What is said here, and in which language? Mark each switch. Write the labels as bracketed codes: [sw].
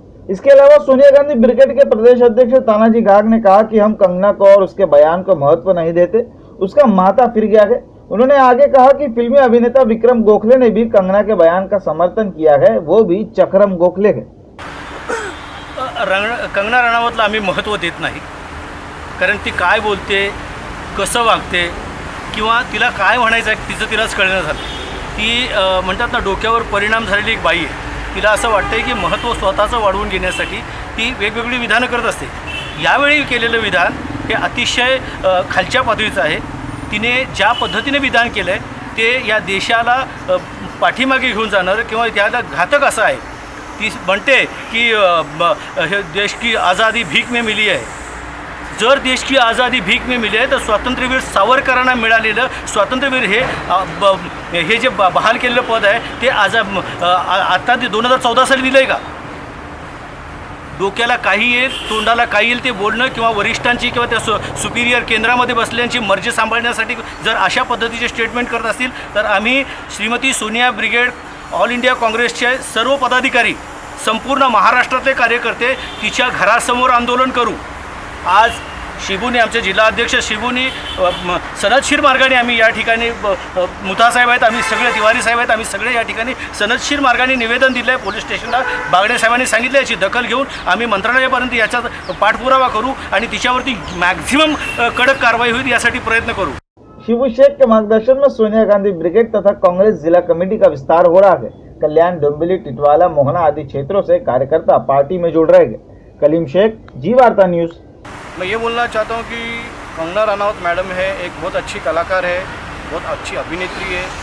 [hi] इसके अलावा सोनिया गांधी ब्रिगेड के प्रदेश अध्यक्ष तानाजी घाघ ने कहा कि हम कंगना को और उसके बयान को महत्व नहीं देते, उसका माथा फिर गया है। उन्होंने आगे कहा कि फिल्मी अभिनेता विक्रम गोखले ने भी कंगना के बयान का समर्थन किया है, वो भी चक्रम गोखले है। [mr] कंगना रनौतला आम्ही महत्त्व देत नाही, कारण ती काय बोलते, कसं वागते किंवा तिला काय म्हणायचं आहे तिचं तिलाच कळणं झालं। ती म्हणतात ना, डोक्यावर परिणाम झालेली एक बाई आहे। तिला असं वाटतंय की महत्त्व स्वतःचं वाढवून घेण्यासाठी ती वेगवेगळी विधानं करत असते। यावेळी केलेलं विधान हे अतिशय खालच्या पातळीचं आहे। तिने ज्या पद्धतीने विधान केलं आहे ते या देशाला पाठीमागे घेऊन जाणार किंवा त्याला घातक असं आहे। ती म्हणते [hi] की देश की आज़ादी भीख में मिली है। [mr] जर [hi] देश की आज़ादी भीख में मिली [mr] आहे तर स्वातंत्र्यवीर सावरकरांना मिळालेलं स्वातंत्र्यवीर हे जे बहाल केलेलं पद आहे ते आता 2014 साली दिलं आहे का? डोक्याला काही येईल, तोंडाला काही येईल ते बोलणं किंवा वरिष्ठांची किंवा त्या सुपिरियर केंद्रामध्ये बसल्यांची मर्जी सांभाळण्यासाठी जर अशा पद्धतीचे स्टेटमेंट करत असतील तर आम्ही Shrimati Sonia brigade, all India काँग्रेसचे सर्व पदाधिकारी, संपूर्ण महाराष्ट्रातले कार्यकर्ते तिच्या घरासमोर आंदोलन करू। आज शिबूने, आमचे जिल्हाध्यक्ष शिबूने सनदशीर मार्गाने आम्ही या ठिकाणी, मुथा साहेब आहेत, आम्ही सगळे तिवारी साहेब आहेत, आम्ही सगळे या ठिकाणी सनदशीर मार्गाने निवेदन दिलं आहे पोलीस स्टेशनला। बागडे साहेबांनी सांगितलं याची दखल घेऊन आम्ही मंत्रालयापर्यंत याचा पाठपुरावा करू आणि तिच्यावरती मॅक्झिमम कडक कारवाई होईल यासाठी प्रयत्न करू। [hi] शिबू शेख के मार्गदर्शन में सोनिया गांधी ब्रिगेड तथा कांग्रेस जिला कमेटी का विस्तार हो रहा है। कल्याण, डोंबिवली, टिटवाला, मोहना आदि क्षेत्रों से कार्यकर्ता पार्टी में जुड़ रहे हैं। कलीम शेख, जी वार्ता न्यूज़। मैं ये बोलना चाहता हूँ कि कंगना रनौत मैडम है, एक बहुत अच्छी कलाकार है, बहुत अच्छी अभिनेत्री है।